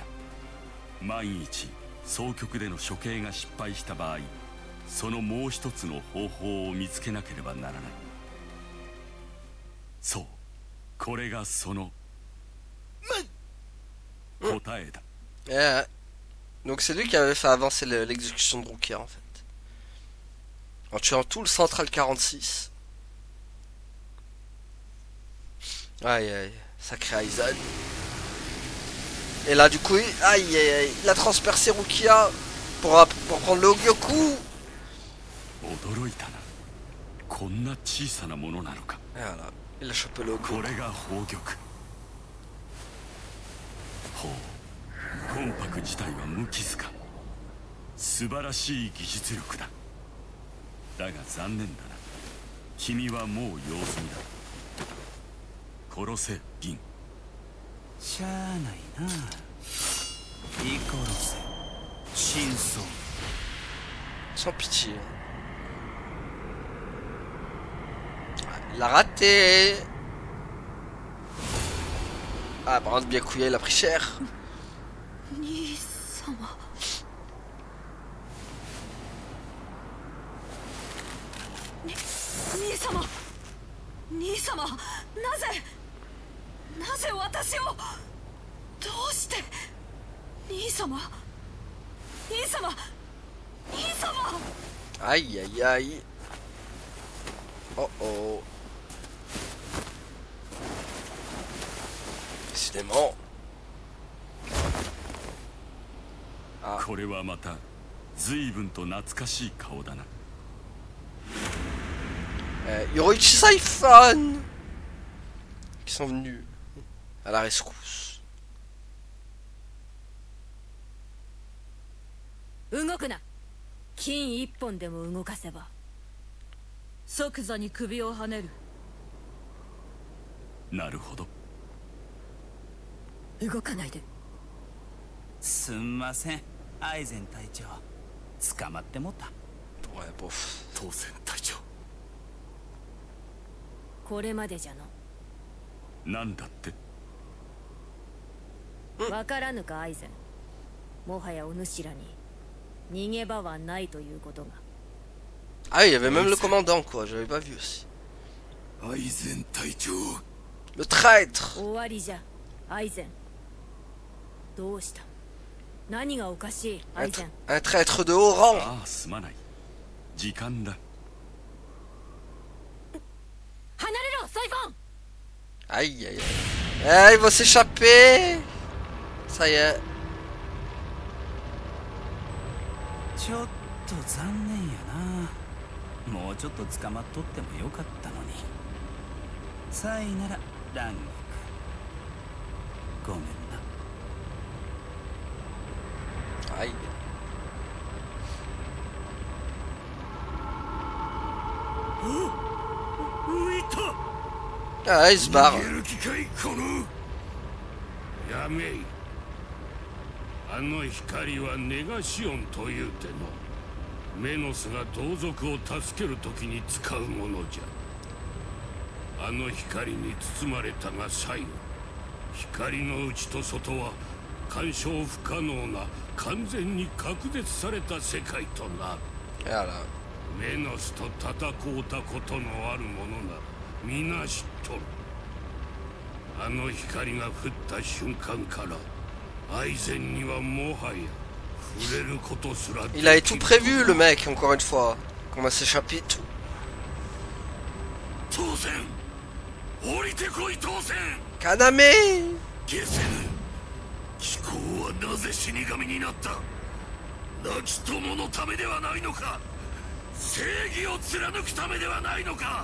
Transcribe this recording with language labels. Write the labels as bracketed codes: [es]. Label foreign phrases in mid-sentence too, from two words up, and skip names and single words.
[ja] 万一総局での処刑が失敗した場合、そのもう一つの方法を見つけなければならない。そう、これがその答えだ。 [fr] Donc c'est lui qui avait fait avancer l'exécution de Rukia en fait. En tuant tout le Central 46. Aïe aïe, sacré Aizen. Et là du coup, aïe aïe aïe, il a transpercé Rukia pour prendre le Hogyoku. [ja] 驚いたな。こんな小さなものなのか。 [fr] Voilà, il a chopé le Hogyoku. [ja] これが宝玉。ほう。魂魄自体は無傷か。素晴らしい技術力だ。だが残念だな。君はもう用済みだ。殺せ銀。しゃあないな。イコロセ真相。 [fr] Sans pitié. Il a raté. Ah, par contre, bien couillé, il a pris cher. [ja] 兄様。兄様。兄様、なぜ私を。どうして。兄様。 [fr] Aïe aïe aïe. Oh oh. Décidément. [ja] これはまた随分と懐かしい顔だな。 [fr] Yoruichi Saifan qui sont venus à la rescousse. [ja] 動くな。金一本でも動かせば即座に首をはねる。なるほど。動かないで。すんません、アイゼン隊長。捕まってもった。 [fr] Ouais, bof. [ja] 当選隊長。これまでじゃの。なんだって。わからぬかアイゼン。もはやお主らに逃げ場はないということが。 [fr] Ah, il y avait même le commandant, quoi. J'avais pas vu aussi. Aizen Taicho. Le traître. [ja] 終わりじゃ、アイゼン。どうした？何がおかしい、アイゼン。 [fr] Un traître de haut rang. [ja] ああ、すまない。時間だ。離れろ、サイフォン。 [fr] Aïe, aïe, aïe. Ah, il va s'échapper. Ça y est. [ja] ちょっと残念やな。もうちょっと捕まっとってもよかったのに。サイならランゴク。ごめんな。 [fr] Aïe. Ah, il se barre. [ja] やめい。あの光はネガシオンというてのメノスが同族を助けるときに使うものじゃ。あの光に包まれたが最後、光の内と外は干渉不可能な完全に隔絶された世界となる。メノスと戦うたことのある者なら皆知っとる。あの光が降った瞬間からアイゼンにはもはや触れることすら。 [fr] Il avait tout prévu, le mec, encore une fois. Qu'on va s'échapper et tout. [ja] 当選。降りてこい当選。 Kaname. ゲセヌ。貴公はなぜ死神になった。亡き友のためではないのか。正義を貫くためではないのか。